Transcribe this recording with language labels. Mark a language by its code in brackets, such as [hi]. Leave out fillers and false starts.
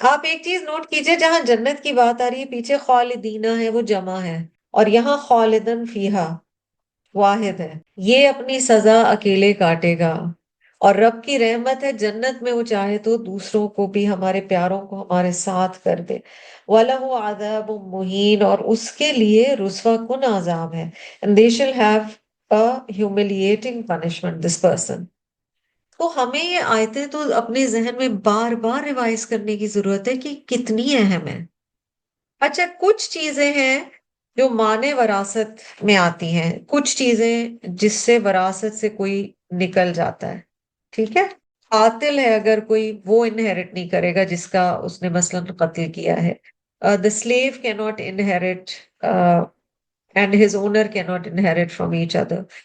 [ur] آپ ایک چیز نوٹ کیجئے جہاں جنت کی بات آ رہی ہے پیچھے خالدینہ ہے وہ جمع ہے اور یہاں خالدن فیہا واحد ہے. یہ اپنی سزا اکیلے کاٹے گا اور رب کی رحمت ہے جنت میں وہ چاہے تو دوسروں کو بھی ہمارے پیاروں کو ہمارے ساتھ کر دے. [ar] وَلَهُ عَذَابٌ مُّهِينٌ [ur] اور اس کے لیے رسوا کن عذاب ہے. [en] And they shall have a humiliating punishment this person. [ur] تو ہمیں یہ آیتیں تو اپنے ذہن میں بار بار ریوائز کرنے کی ضرورت ہے کہ کتنی اہم ہے. اچھا کچھ چیزیں ہیں جو معنی وراثت میں آتی ہیں، کچھ چیزیں جس سے وراثت سے کوئی نکل جاتا ہے. ٹھیک ہے، قاتل ہے اگر کوئی وہ انہیرٹ نہیں کرے گا جس کا اس نے مثلا قتل کیا ہے. [en] The slave cannot inherit and his owner cannot inherit from each other.